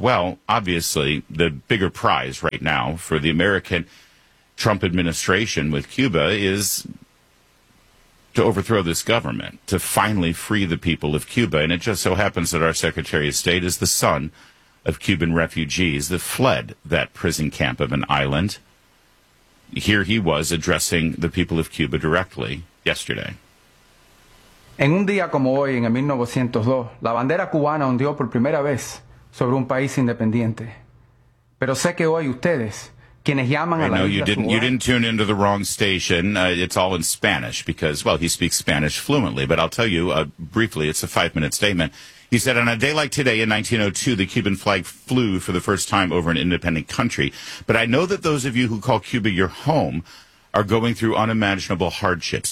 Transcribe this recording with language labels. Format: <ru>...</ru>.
<en>Well, obviously, the bigger prize right now for the American Trump administration with Cuba is to overthrow this government, to finally free the people of Cuba. And it just so happens that our Secretary of State is the son of Cuban refugees that fled that prison camp of an island. Here he was addressing the people of Cuba directly yesterday.</en> <es>En un día como hoy, en 1902, la bandera cubana ondeó por primera vez sobre un país independiente. Pero sé que hoy ustedes, quienes llaman a la isla suya...</es> <en>You didn't tune into the wrong station. It's all in Spanish because, well, he speaks Spanish fluently. But I'll tell you briefly, it's a five-minute statement. He said, on a day like today in 1902, the Cuban flag flew for the first time over an independent country. But I know that those of you who call Cuba your home are going through unimaginable hardships.</en>